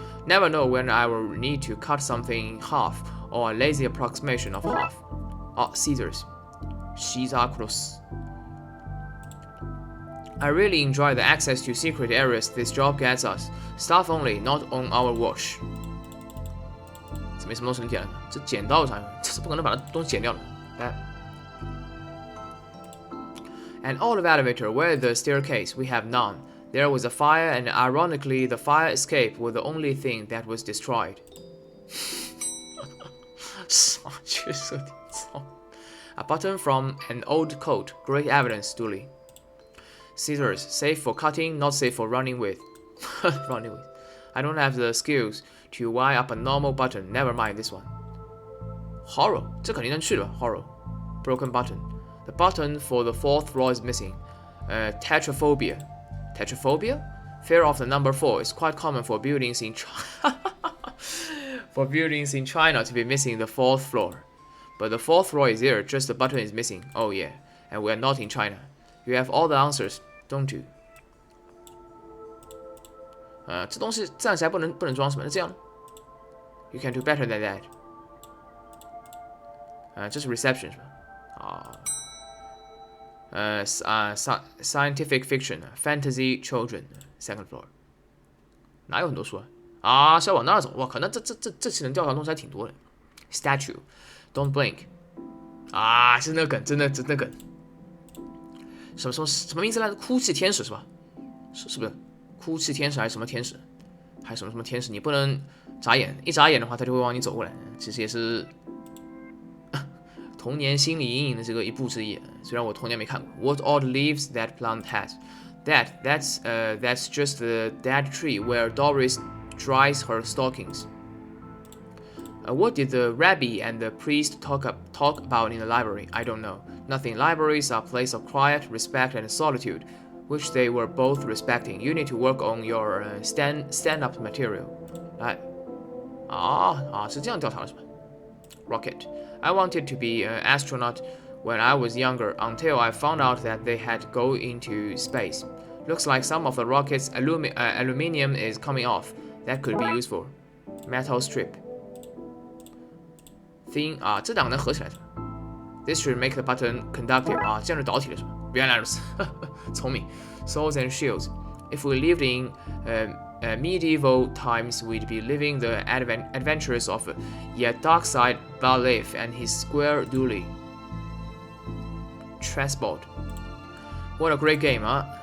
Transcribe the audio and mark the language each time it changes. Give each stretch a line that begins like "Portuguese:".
English: Never know when I will need to cut something in half, or a lazy approximation of half. Oh, scissors. Shizakurus. I really enjoy the access to secret areas this job gets us. Staff only, not on our watch.
Chinese: 这没什么东西能剪的，这剪刀啥？这是不可能把它东西剪掉的。来。
English: An old elevator, where the staircase? We have none. There was a fire, and ironically, the fire escape was the only thing that was destroyed.
Chinese: 傻缺设定，操
English: A button from an old coat. Great evidence, Dooley. Scissors, safe for cutting, not safe for running with. Running with. I don't have the skills to wire up a normal button. Never mind this one.
Chinese: Horror, 这肯定能去的吧 Horror.
English: Broken button. The button for the 4th floor is missing. Tetraphobia. Tetraphobia? Fear of the number 4 is quite common for buildings in China to be missing the 4th floor. But the 4th floor is there, just the button is missing. Oh yeah, and we are not in China. You have all the answers, don't you?
Chinese: 这东西暂时还不能装什么？那这样呢 ？
English: You can do better than that.
Chinese: 这是 reception 是吧？
English: scientific fiction, fantasy children, 2nd floor.
Chinese: 哪有很多书啊？是要往那儿走。我靠，那这期能调查的东西还挺多的。
English: Statue, don't blink.
Chinese: 啊，是那个梗，真的梗。什么名字来着？哭泣天使是吧？是不是？哭泣天使还是什么天使？还是什么天使？你不能眨眼，一眨眼的话，他就会往你走过来。其实也是童年心理阴影的这个一部之一。虽然我童年没看过。
English: What odd leaves that plant has? That's just the dead tree where Doris dries her stockings. What did the rabbi and the priest talk about in the library? I don't know. Nothing. Libraries are a place of quiet, respect, and solitude, which they were both respecting. You need to work on your stand-up material.
Chinese: 来，是这样调查的是吧 ？Rocket.
English: I wanted to be an astronaut when I was younger, until I found out that they had to go into space. Looks like some of the rocket's aluminium is coming off. That could be useful. metal strip.
Chinese: Thin 啊，这两个能合起来是吧 ？
English: This should make the button conductive
Chinese: 啊，这样就导体了是吧？原来如此，聪明。
English: Swords and shields. If we lived in medieval times, we'd be living the adventures of Darkside Detective and his square dually. Transport. What a great game, huh?